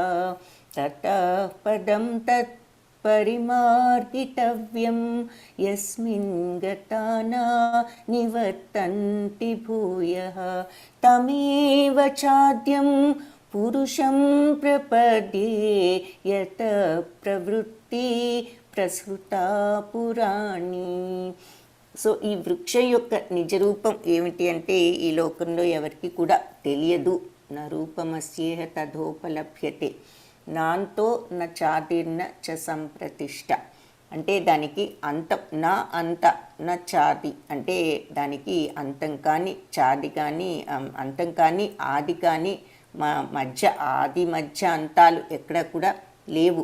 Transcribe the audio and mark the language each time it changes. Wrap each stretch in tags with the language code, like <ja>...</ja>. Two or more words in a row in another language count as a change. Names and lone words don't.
<sa>ततः पदं तत् परिमार्गितव्यं यस्मिन् गता न निवर्तन्ति भूयः तमेव चाद्यं पुरुषं प्रपद्ये यत प्रवृत्ति ప్రసృతా పురాణి.</sa> <te>సో ఈ వృక్షం యొక్క నిజరూపం ఏమిటి అంటే ఈ లోకంలో ఎవరికి కూడా తెలియదు.</te> <sa>నా రూపమస్యేహ తథోపలభ్యతే నాంతో న చాదిర్న చ సంప్రతిష్ట</sa> <te>అంటే దానికి అంతం,</te> <sa>నా అంత న చాది</sa> <te>అంటే దానికి అంతం కానీ చాది కానీ అంతం కానీ ఆది కానీ మధ్య ఆది మధ్య అంతాలు ఎక్కడ కూడా లేవు.</te>